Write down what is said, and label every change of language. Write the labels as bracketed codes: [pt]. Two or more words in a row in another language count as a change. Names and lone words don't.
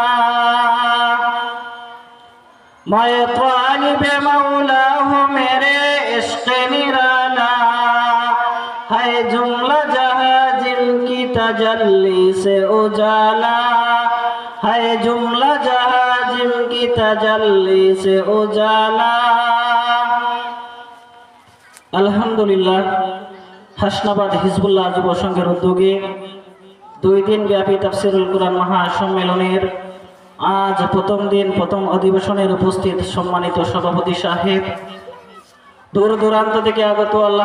[ur] میں طالب مولا ہوں میرے عشق نرالا ہے جملہ جہاں جن کی تجلی سے اجالا ہے جملہ جہاں جن کی تجلی سے اجالا [bn] আলহামদুলিল্লাহ হাসনাবাদ হিজবুল্লাহ যুব সংঘের উদ্যোগে 2 দিন ব্যাপী তাফসীরুল কুরআন মহাসম্মেলনের আজ প্রথম দিন প্রথম অধিবেশনের উপস্থিত সম্মানিত সভাপতি সাহেব দূর দূরান্ত থেকে আগত আল্লাহ